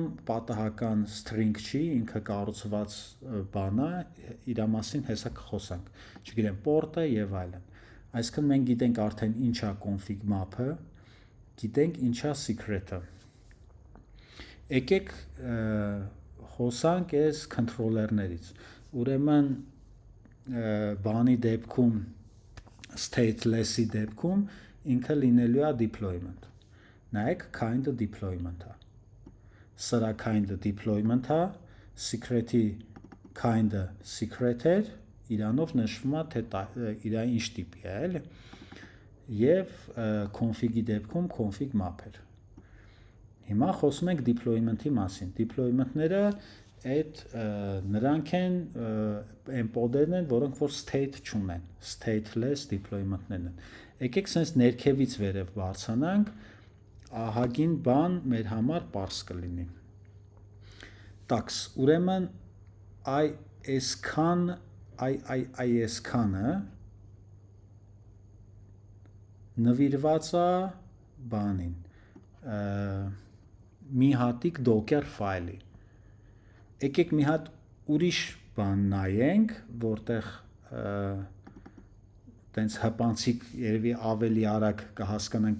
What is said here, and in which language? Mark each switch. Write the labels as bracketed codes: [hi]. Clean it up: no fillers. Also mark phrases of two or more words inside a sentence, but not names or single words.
[hy] պատահական string չի, ինքը կառուցված բան է, իր մասին հեսա կխոսանք, չգիտեմ port-ը եւ այլն։ Այսինքն մենք գիտենք արդեն ինչա [en] config map- [hy] ը, գիտենք ինչա secret-ը։ Եկեք խոսանք այս controller-ներից։ Ուրեմն բանի դեպքում stateless-ի դեպքում ինքը լինելու է deployment։ Նայեք, kind deployment-ը։ Սրա [en] kind deployment- [hy] ը, secret-ի kind-ը secret էր, իրանով նշվում է, թե իրա ինչ տիպի է, էլի։ Եվ config-ի դեպքում [en] config map- [hy] էր։ Հիմա խոսում ենք deployment-ի մասին։ Deployment-ները այդ նրանք են այն pod-երն են, որոնք որ state չունեն, stateless deployment-ներն են։ Եկեք sense ներքևից վերև բարձրանանք, ահագին բան մեր համար պարզ կլինի։ Տաքս, ուրեմն այսքանը նվիրված է բանին, մի հատիկ docker ֆայլի։ Եկեք մի հատ ուրիշ բան նայենք, որտեղ տենց հպանցիկ երևի ավելի արագ կհասկանանք